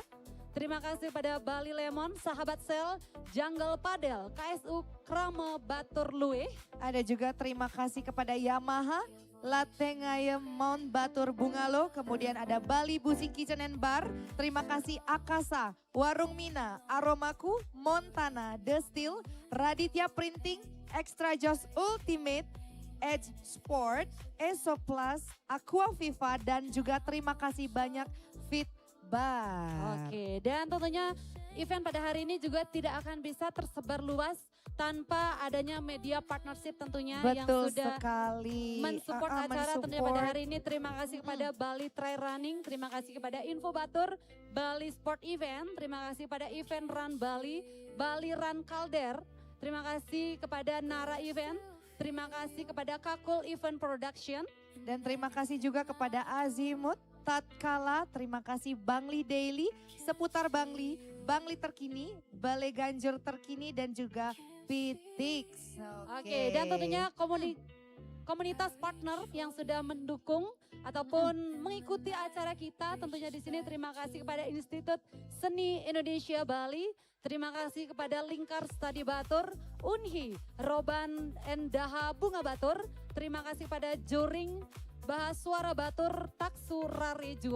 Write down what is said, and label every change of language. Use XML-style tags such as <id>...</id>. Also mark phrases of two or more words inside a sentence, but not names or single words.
<id>Terima kasih kepada Bali Lemon, Sahabat Sel, Jungle Padel, KSU Krama Batur Luwe. Ada juga terima kasih kepada Yamaha, Latengayem Mount Batur Bungalo, kemudian ada Bali Busing Kitchen and Bar, terima kasih Akasa, Warung Mina, Aromaku, Montana, The Steel, Raditya Printing, Extra Joss Ultimate, Edge Sport, Eso Plus, Aqua Viva, dan juga terima kasih banyak Fit Bar. Oke, dan tentunya event pada hari ini juga tidak akan bisa tersebar luas tanpa adanya</id> <en>media partnership</en> <id>tentunya yang Betul sudah sekali. mensupport acara tentunya pada hari ini. Terima kasih kepada Bali Trail Running, terima kasih kepada Info Batur, Bali Sport Event, terima kasih kepada Event Run Bali, Bali Run Calder, terima kasih kepada Nara Event, terima kasih kepada Kakul Event Production. Dan terima kasih juga kepada Azimut Tatkala, terima kasih Bangli Daily, Seputar Bangli, Bangli Terkini, Balai Ganjur Terkini dan juga Pitix. Oke, dan tentunya komunitas partner yang sudah mendukung ataupun mengikuti acara kita. Tentunya di sini terima kasih kepada Institut Seni Indonesia Bali, terima kasih kepada Lingkar Studi Batur, Unhi, Roban Endaha Bunga Batur, terima kasih pada Joring Bahasuara Batur, Taksu Rare Juat.</id>